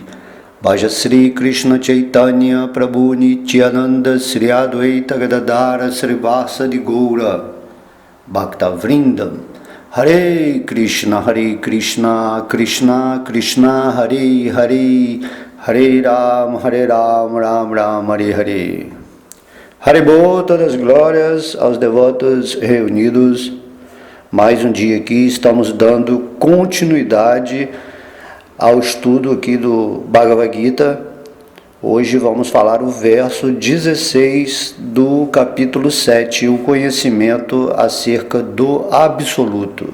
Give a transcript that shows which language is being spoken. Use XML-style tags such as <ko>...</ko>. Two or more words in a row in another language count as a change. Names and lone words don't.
<sa>भज श्री कृष्ण चैतन्य प्रभु नित्यानन्द श्री अद्वैत गदाधर श्री वासादि गौर भक्त वृन्दम्. हरे कृष्ण कृष्ण कृष्ण हरे हरे हरे राम, राम राम, हरे हरे. Haribol,</sa> <pt>todas as glórias aos devotos reunidos. Mais um dia aqui, estamos dando continuidade ao estudo aqui do Bhagavad Gita. Hoje vamos falar o verso 16 do capítulo 7, o conhecimento acerca do absoluto.</pt>